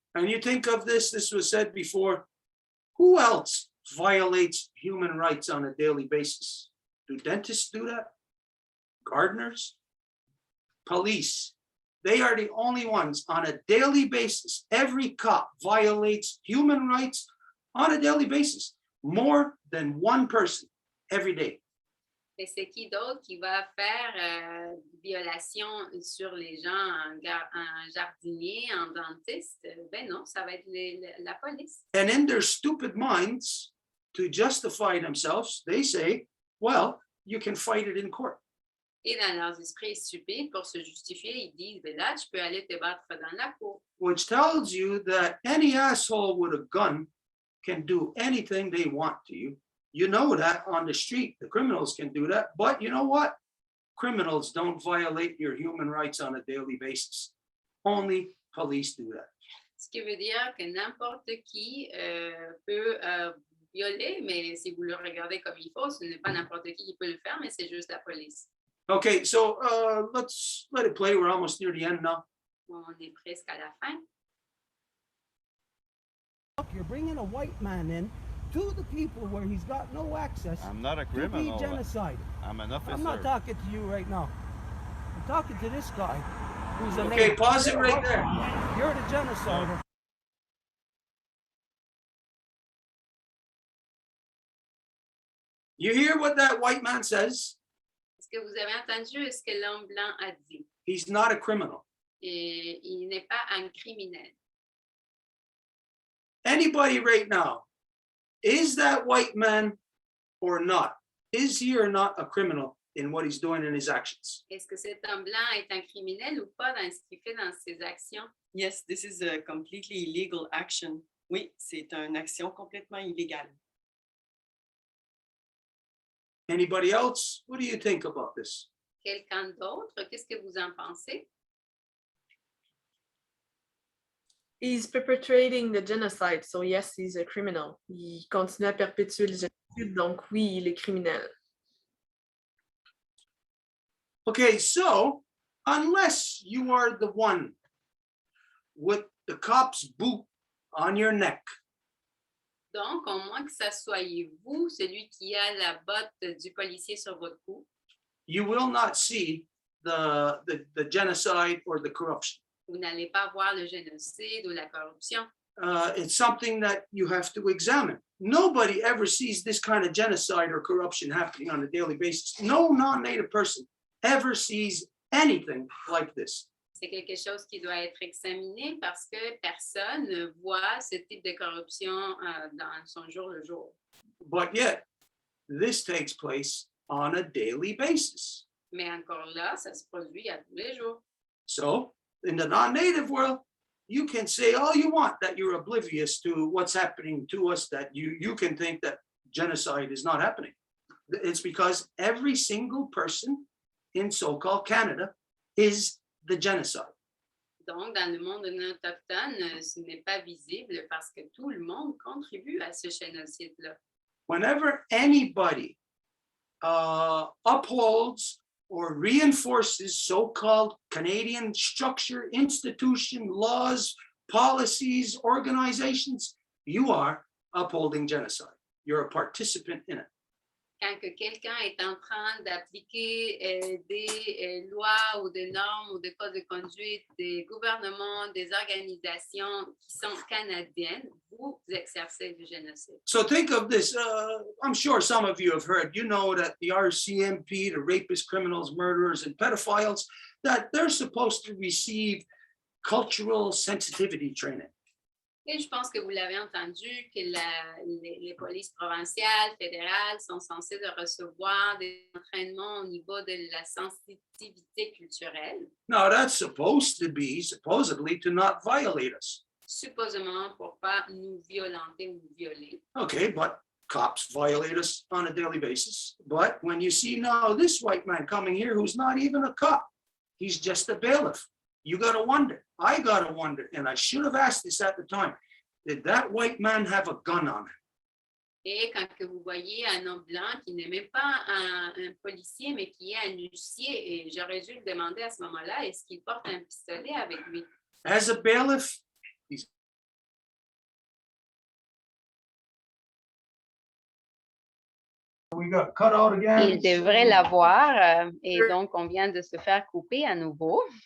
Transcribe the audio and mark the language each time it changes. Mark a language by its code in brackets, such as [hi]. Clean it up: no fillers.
[en] And you think of this was said before, who else violates human rights on a daily basis? Do dentists do that? Gardeners? Police? They are the only ones on a daily basis. Every cop violates human rights on a daily basis, more than one person every day. [fr] Et c'est qui d'autre qui va faire violation sur les gens, un jardinier, un dentiste? Ben non, ça va être la police. [en] And in their stupid minds, to justify themselves, they say, well, you can fight it in court. [fr] Et dans leurs esprits stupides, pour se justifier, ils disent, ben là, tu peux aller te battre dans la cour. [en] Which tells you that any asshole with a gun can do anything they want to you. You know that on the street, the criminals can do that. But you know what? Criminals don't violate your human rights on a daily basis. Only police do that. [fr] Ce qui veut dire que n'importe qui peut violer, mais si vous le regardez comme il faut, ce n'est pas n'importe qui peut le faire, mais c'est juste la police. [en] Okay, so let's let it play. We're almost near the end now. [fr] On est presque à la fin. [en] Look, you're bringing a white man in to the people where he's got no access I'm not a to be criminal. genocided. I'm an officer. I'm not talking to you right now. I'm talking to this guy who's a Okay, neighbor. pause it right there. You're the genocider. You hear what that white man says? [fr] Est-ce que vous avez entendu ce que l'homme blanc a dit? [en] He's not a criminal. [fr] Et il n'est pas un criminel. [en] Anybody right now, is that white man or not? Is he or not a criminal in what he's doing in his actions? [fr] Est-ce que cet homme blanc est un criminel ou pas dans ce qu'il fait dans ses actions? [en] Yes, this is a completely illegal action. [fr] Oui, c'est une action complètement illégale. [en] Anybody else? What do you think about this? [fr] Quelqu'un d'autre, qu'est-ce que vous en pensez? [en] He's perpetrating the genocide, so yes, he's a criminal. [fr] Il continue à perpétuer le génocide, donc oui, il est criminel. [en] Okay, so unless you are the one with the cop's boot on your neck, [fr] Donc, au moins que ça soit vous, celui qui a la botte du policier sur votre cou, [en] you will not see the genocide or the corruption. [fr] vous n'allez pas voir le génocide ou la corruption. [en] It's something that you have to examine. Nobody ever sees this kind of genocide or corruption happening on a daily basis. No non-native person ever sees anything like this. [fr] C'est quelque chose qui doit être examiné parce que personne ne voit ce type de corruption dans son jour le jour. [en] But yet, this takes place on a daily basis. [fr] Mais encore là, ça se produit à tous les jours. [en] So, in the non-native world, you can say all you want that you're oblivious to what's happening to us, that you can think that genocide is not happening. It's because every single person in so-called Canada is the genocide. [fr] Donc, dans le monde non autochtone, ce n'est pas visible parce que tout le monde contribue à ce génocide-là. [en] Whenever anybody upholds or reinforces so-called Canadian structure, institution, laws, policies, organizations, you are upholding genocide. You're a participant in it. [fr] Quand que quelqu'un est en train d'appliquer des lois ou des normes ou des codes de conduite des gouvernements, des organisations qui sont canadiennes, vous exercez du génocide. [en] So think of this. I'm sure some of you have heard, you know, that the RCMP, the rapists, criminals, murderers, and pedophiles, that they're supposed to receive cultural sensitivity training. [fr] Et je pense que vous l'avez entendu que les polices provinciales, fédérales sont censées de recevoir des entraînements au niveau de la sensitivité culturelle. [en] Now that's supposed to be, supposedly, to not violate us. [fr] Supposément pour pas nous violenter ou nous violer. [en] Okay, but cops violate us on a daily basis. But when you see now this white man coming here who's not even a cop, he's just a bailiff. You gotta wonder, I gotta wonder, and I should have asked this at the time, did that white man have a gun on him? [fr] Et quand que vous voyez un homme blanc qui n'est même pas un policier, mais qui est un huissier, et j'aurais dû le demander à ce moment-là, est-ce qu'il porte un pistolet avec lui? [en] As a bailiff, we got cut out again. [fr] Il devrait l'avoir, et donc on vient de se faire couper à nouveau.